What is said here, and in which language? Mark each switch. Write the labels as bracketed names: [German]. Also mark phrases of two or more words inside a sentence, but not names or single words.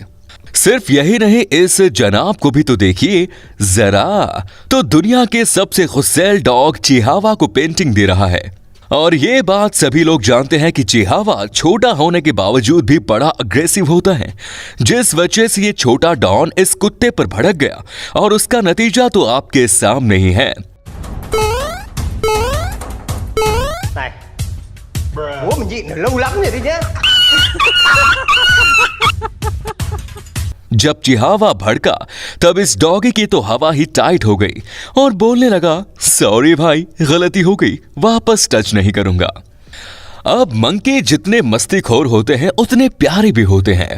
[Hindi] सिर्फ यही नहीं, इस जनाब को भी तो देखिए जरा, तो दुनिया के सबसे खुशैल डॉग चिहावा को पेंटिंग दे रहा है। और ये बात सभी लोग जानते हैं कि चिहावा छोटा होने के बावजूद भी बड़ा अग्रेसिव होता है, जिस वजह से ये छोटा डॉन इस कुत्ते पर भड़क गया, और उसका नतीजा तो आपके सामने ही है। Ủa mình gì lâu lắm rồi đi chứ. जब चिहावा भड़का तब इस डॉगी की तो हवा ही टाइट हो गई और बोलने लगा, सॉरी भाई, गलती हो गई, वापस टच नहीं करूंगा। अब मंकी जितने मस्तीखोर होते हैं उतने प्यारे भी होते हैं।